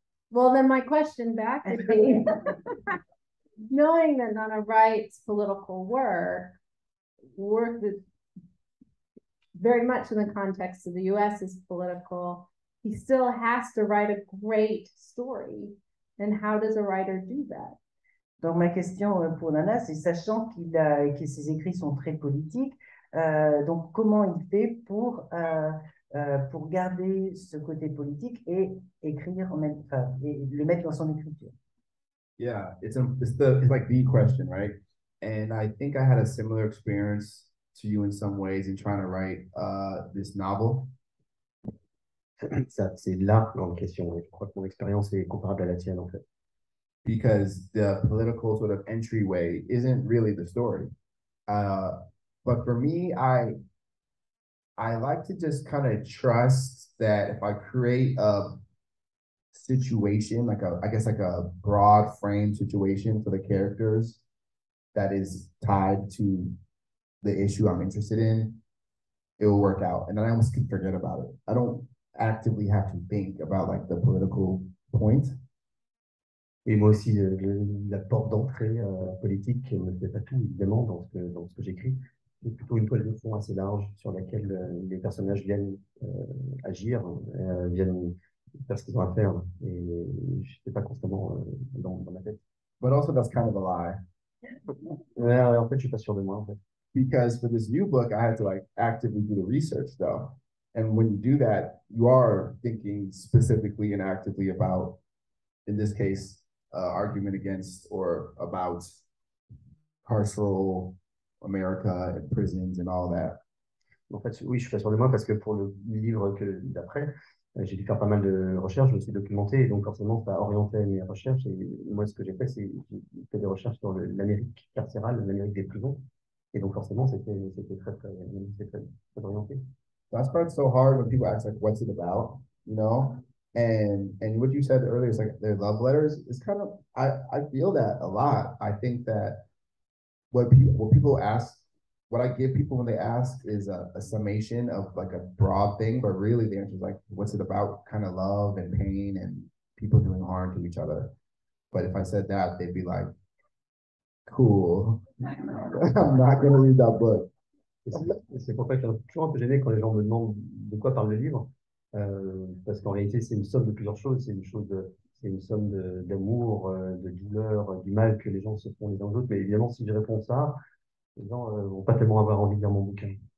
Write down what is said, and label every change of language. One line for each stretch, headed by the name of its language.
English: Well, then my question back would be, knowing that Nana writes political work that very much in the context of the US is political, he still has to write a great story. And how does a writer do that?
French: Donc ma question pour Nana, c'est sachant que ses écrits sont très politiques, donc comment il fait pour garder ce côté politique et écrire et le mettre dans son écriture?
English: Yeah, it's like the question, right? And I think I had a similar experience to you in some ways in trying to write this novel.
French: Ça, c'est la grande question. Je crois que mon expérience est comparable à la tienne, en fait.
English: Because the political sort of entryway isn't really the story. But for me, I like to just kind of trust that if I create a situation, like I guess like a broad frame situation for the characters that is tied to the issue I'm interested in, it will work out. And then I almost can forget about it. I don't actively have to think about like the political point.
French: Et moi aussi, la porte d'entrée politique ne fait pas tout, évidemment, dans ce que j'écris. C'est plutôt une toile de fond assez large sur laquelle les personnages viennent agir, viennent faire ce qu'ils ont à faire. Et je n'étais pas constamment dans ma tête.
English: But also that's kind of a lie.
French: En fait, je suis pas sûr de moi, en fait.
English: Because for this new book, I had to like actively do the research though. And when you do that, you are thinking specifically and actively about, in this case, argument against or about carceral America and prisons and all that.
French: En fait, oui, je suis pas sûr de moi parce que pour le livre d'après, j'ai dû faire pas mal de recherches, je me suis documenté et donc forcément ça a orienté mes recherches. Et moi, ce que j'ai fait, c'est j'ai fait des recherches sur l'Amérique carcérale, l'Amérique des prisons. Et donc forcément, c'était très orienté.
English: That's part's so hard when people ask like, "What's it about?" You know, and what you said earlier is like their love letters. It's kind of I feel that a lot. I think that what people ask, what I give people when they ask is a summation of like a broad thing, but really the answer is like, what's it about? Kind of love and pain and people doing harm to each other. But if I said that, they'd be like, cool. I'm not going to read that book.
French: C'est pour ça que je suis toujours un peu gêné quand les gens me demandent de quoi parle le livre, parce qu'en réalité, c'est une somme de plusieurs choses. C'est une somme d'amour, de douleur, du mal que les gens se font les uns aux autres. Mais évidemment, si je réponds ça, les gens vont pas tellement avoir envie de lire mon bouquin.